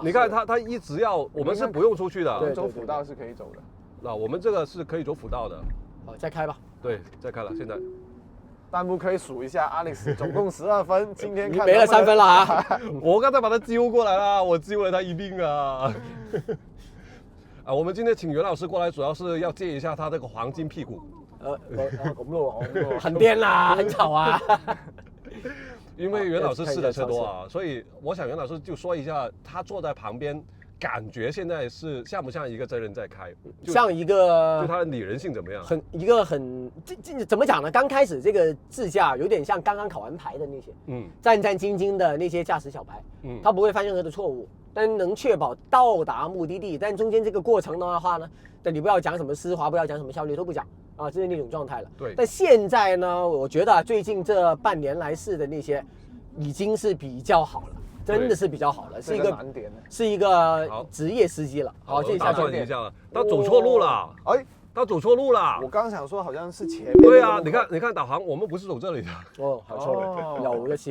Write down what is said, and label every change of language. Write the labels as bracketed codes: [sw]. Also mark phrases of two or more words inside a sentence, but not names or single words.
[zh] 你看他一直要，我們是不用出去的。走輔道是可以走的。那我們這個是可以走輔道的。好，再開吧。對，再開了，現在。彈幕可以數一下 ，Alex 總共12分，今天看你沒了3分了啊！我剛才把他揪過來了，我揪了他一命啊！啊，我們今天請袁老師過來，主要是要借一下他這個黃金屁股。咁咯，很癲啦，很吵啊！因為袁老師試的車多啊，所以我想袁老師就說一下，他坐在旁邊。感覺現在是像不像一個真人在開？像一個，就它的擬人性怎麼樣？這怎麼講呢？剛開始這個自駕有點像剛剛考完牌的那些，戰戰兢兢的那些駕駛小白，他不會犯任何的錯誤，但能確保到達目的地。但中間這個過程的話呢，但你不要講什麼絲滑，不要講什麼效率，都不講啊，這是那種狀態了。對。但現在呢，我覺得最近這半年來試的那些。已经是比较好了，真的是比较好了，是一个职业司机了。好，这下转一下了，他走错路了。哎，他走错路了。我刚想说好像是前面。对啊，你看导航，我们不是走这里的。哦，好錯了，有一次